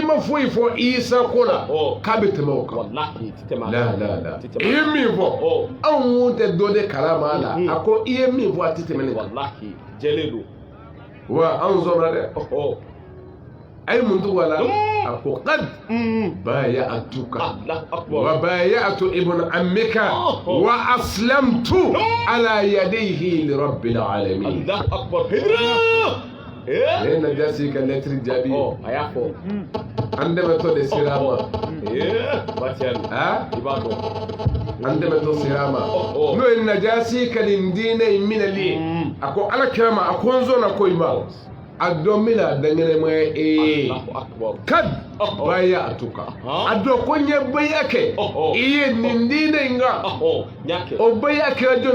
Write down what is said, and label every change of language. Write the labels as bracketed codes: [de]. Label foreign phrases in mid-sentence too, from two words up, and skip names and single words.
[bm] ma foyi fɔ isa ko la k'a bɛ tɛmɛ o kan la i ye min fɔ anw tɛ dɔ de kalama a la a ko i ye min fɔ a tɛ tɛmɛ ne kan wa anw sɔnna dɛ a ye mun tugu a la a ko [ar] قد بايعتك وبايعت ابن عمك وأسلمت على يديه لرب العالمين [bm] ne najasi ka lettre jaabi a y'a fɔ an dɛmɛtɔ de sera a ma i b'a dɔn an dɛmɛtɔ sera a ma n'o ye najasi ka nin diinɛ in minɛli ye a ko ala kira ma a ko n sɔnna ko i ma a dɔn bɛna daŋɛnɛmaya ye [ar] قد بايعتك [bm] a dɔn ko n ye baya kɛ i ye nin diinɛ in kan o baya kɛra jɔnni